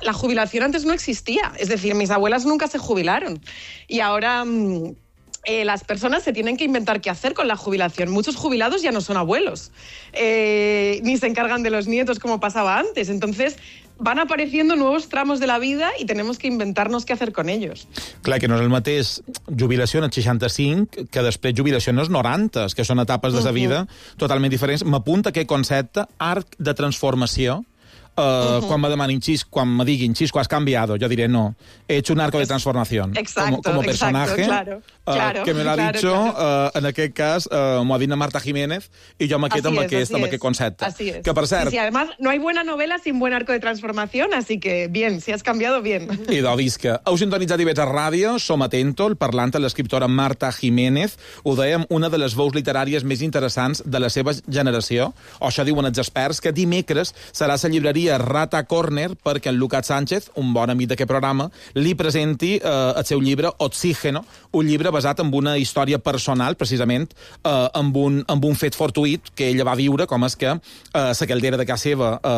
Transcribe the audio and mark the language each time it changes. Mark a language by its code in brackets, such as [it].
[es] La jubilación antes no existía, es decir, mis abuelas nunca se jubilaron y ahora las personas se tienen que inventar qué hacer con la jubilación. Muchos jubilados ya no son abuelos, ni se encargan de los nietos como pasaba antes, entonces... Van apareciendo nuevos tramos de la vida i tenemos que inventarnos qué hacer con ellos. [ca] Clar, que no és el mateix jubilació en 65 que després jubilació en 90, que són etapes de la vida totalment diferents. M'apunta aquest concepte, arc de transformació. Quan me demanin xis, quan me diguin xis, has canviado, jo diré no. [es] He hecho un arco de transformación. Exacto, como personaje, exacto, claro, [ca] que me l'ha dit jo, en aquest cas, m'ho ha dit Marta Jiménez, i jo m'aquest amb aquest concepte. [es] Así es. [ca] Que, per cert... [es] Sí, además, no hay buena novela sin buen arco de transformación, así que, bien, si has cambiado, bien. [ca] Idò, visca. Heu sintonitzat IVETA Ràdio, som atento, el parlant de l'escriptora Marta Jiménez, ho dèiem, una de les veus literàries més interessants de la seva generació, o això diuen els experts, que dimecres serà la llibreria Rata Corner perquè en Lucas Sánchez, un bon amic d'aquest programa, li presenti el seu llibre Oxígeno, un llibre basat en una història personal, precisament amb un fet fortuït que ella va viure, com és que la caldera de casa seva